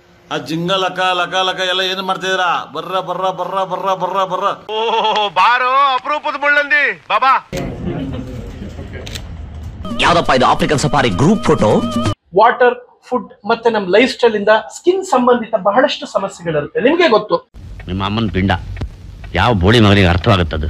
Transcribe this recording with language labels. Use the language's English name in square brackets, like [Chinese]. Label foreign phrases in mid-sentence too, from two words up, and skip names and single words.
[Kannada] ಆ ಜಿಂಗ ಲಕ ಲಕ ಲಕ ಎಲ್ಲ ಏನು ಮಾಡ್ತಿದ್ದೀರಾ? ಬರ್ರ ಬರ್ರ ಬರ್ರ ಬರ್ರ ಬರ್ರ ಬರ್ರ. ಓ ಬಾರೋ ಅಪರೂಪದ ಮುಳ್ಳಂದಿ ಬಾಬಾ. ಯಾವ್ದಪ್ಪ ಇದು [English] African safari group photo? water, food [Kannada] ಮತ್ತೆ ನಮ್ಮ [English] life style [Kannada] ಇಂದ ಸ್ಕಿನ್ ಸಂಬಂಧಿತ ಬಹಳಷ್ಟು ಸಮಸ್ಯೆಗಳಿರುತ್ತೆ. ನಿಮ್ಗೆ ಗೊತ್ತು, ನಿಮ್ಮ ಅಮ್ಮನ ಪಿಂಡ ಯಾವ ಬೋಳಿ ಮಗನಿಗೆ ಅರ್ಥವಾಗುತ್ತದೆ.